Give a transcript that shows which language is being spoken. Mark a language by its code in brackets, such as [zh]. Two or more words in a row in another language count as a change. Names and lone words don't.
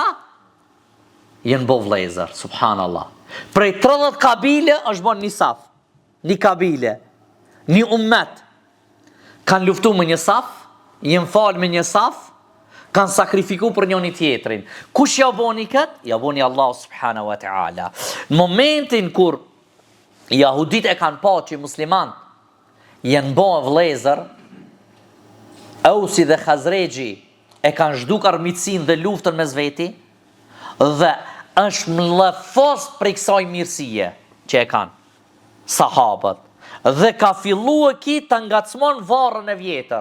[sq] Janë bo vëllezër, subhanallah. Prej 30 kabile është bon një saf, një kabile, një ummet. Kanë luftu me një saf, jenë falë me një saf, kanë sakrifiku për njëni tjetrin. Kush ja boni këtë? Ja boni Allah [ar] subhanahu wa ta'ala. [sq] Në momentin kur jahudit e kanë pa që musliman jenë bo vëllezër, Ausi dhe Khazregji e kanë zhduk armiqsinë dhe luftën mes veti dhe është mllëfos prej kësaj mirësie që e kanë sahabët dhe ka fillu ki të ngacmon varrën e vjetër.